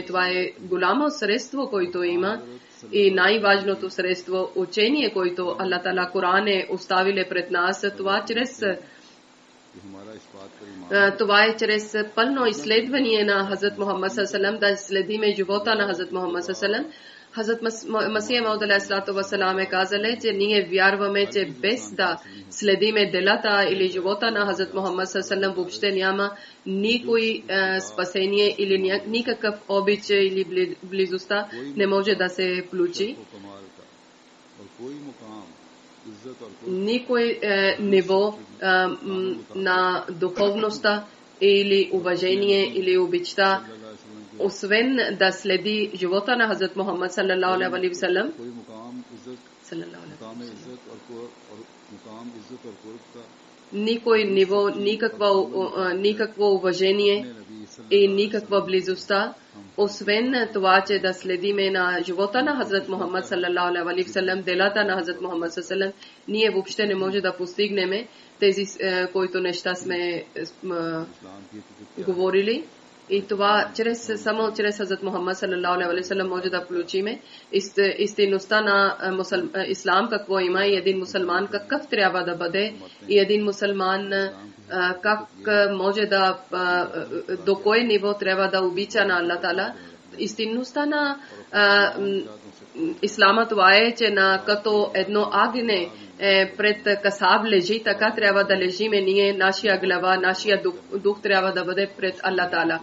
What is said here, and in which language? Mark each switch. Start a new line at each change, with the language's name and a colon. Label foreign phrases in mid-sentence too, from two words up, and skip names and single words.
Bulgarian: Това е голямо средство, което има и най-важното средство учение, което Аллах Таала Коран е оставиле пред нас. Това е чрез пълно изследване на Хазрат Мухаммад саллаллаху да следиме живота на Хазрат Мухаммад саллаллаху. Хазрат Масих Мауд
Arabic: عليه الصلاة والسلام
Bulgarian: е казали, че ние вярваме, че без да следиме делата или живота на Хазрат Мухаммад саллаллаху въобще няма никой спасение или никакъв обич или близостта не може да се включи. Никой ниво на духовността или уважение или обичта, освен да следи живота на Хазрат Мухаммад
Arabic: صلى الله عليه وسلم,
Bulgarian: никой ниво, никакво уважение и никаква близостта, освен това, че да следиме на живота на Хазрат Мухаммад
Arabic: صلى الله عليه وسلم,
Bulgarian: делата на Хазрат Мухаммад
Arabic: صلى الله عليه وسلم,
Bulgarian: ние въобще не може да постигнем тези, които неща сме говорили. И това само чрез Хазрат Мухаммад
Arabic: صلى الله عليه وسلم
Bulgarian: може да включиме истинността на ислам, какво има и един мусулман какъв трябва да бъде и един мусулман как може да до кое ниво трябва да обича на Аллах Таала. Истинността на ислама това е, че като едно агне пред касаб лежи, така трябва да лежиме ние, нашия глава, нашия дух трябва да бъде пред Аллах Таала.